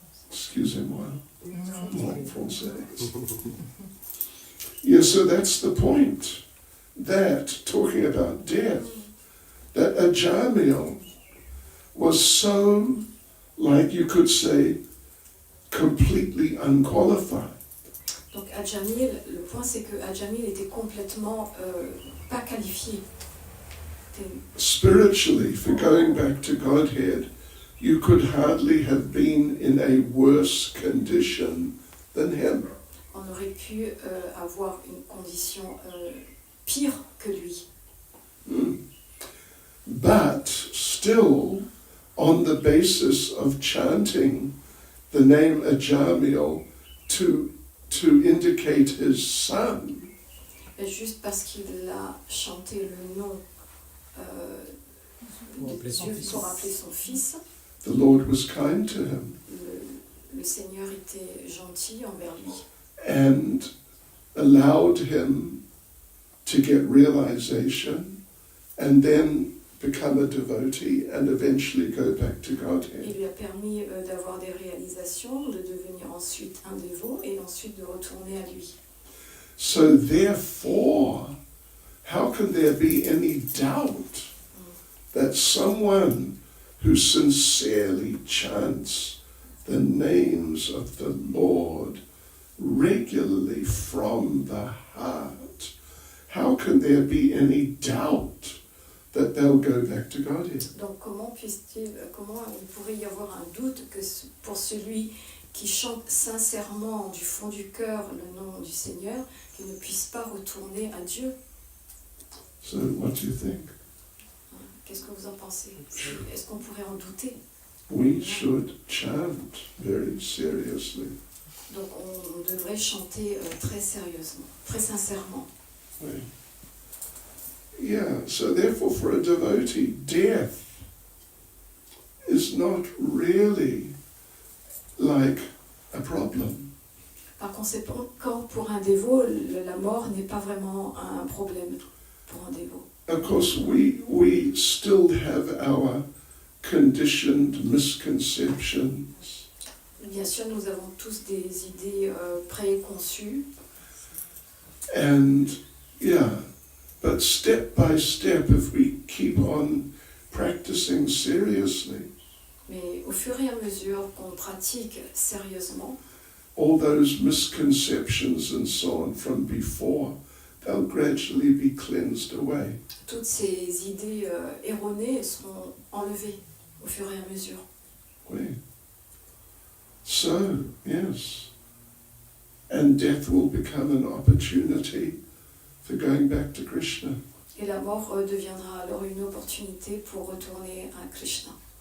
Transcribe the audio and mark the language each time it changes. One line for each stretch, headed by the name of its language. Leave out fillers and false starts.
French: Excusez-moi, mon français.
English: Yes, so that's the point. That, talking about death, that Ajamil was so, like you could say, completely unqualified.
French: Donc Ajamil, le point c'est que Ajamil était complètement pas qualifié.
English: Spiritually, for going back to Godhead, you could hardly have been in a worse condition than him.
French: On aurait pu avoir une condition pire que lui.
English: But still, on the basis of chanting the name Ajamil to indicate his son,
French: Et juste parce qu'il a chanté le nom de Dieu pour appeler son fils,
English: the Lord was kind to him
French: le Seigneur était gentil envers lui
English: and allowed him to get realization and then become a devotee and eventually go back to
French: Il
English: Godhead.
French: lui a permis d'avoir des réalisations, de devenir ensuite un dévot et ensuite de retourner à lui.
English: So therefore, how can there be any doubt that someone who sincerely chants the names of the Lord regularly from the heart, how can there be any doubt that they'll go back to Godhead?
French: Donc comment il pourrait y avoir un doute que pour celui qui chante sincèrement du fond du cœur le nom du Seigneur, qu'il ne puisse pas retourner à Dieu?
English: So what do you think?
French: Qu'est-ce que vous en pensez? Est-ce qu'on pourrait en douter?
English: we should chant very seriously.
French: Donc on devrait chanter très sérieusement, très sincèrement. Oui.
English: Yeah, so therefore for a devotee, death is not really like a problem.
French: Par conséquent, pour un dévot, la mort n'est pas vraiment un problème pour un dévot.
English: Of course, we still have our conditioned misconceptions.
French: Bien sûr, nous avons tous des idées préconçues.
English: And yeah, but step by step, if we keep on practicing seriously,
French: Mais au fur et à mesure qu'on pratique sérieusement,
English: all those misconceptions and so on from before, they'll gradually be cleansed away.
French: toutes ces idées erronées seront enlevées au fur et à mesure.
English: Oui. So, yes. And death will become an opportunity for going back to Krishna.
French: Et la mort deviendra alors une opportunité pour retourner à Krishna.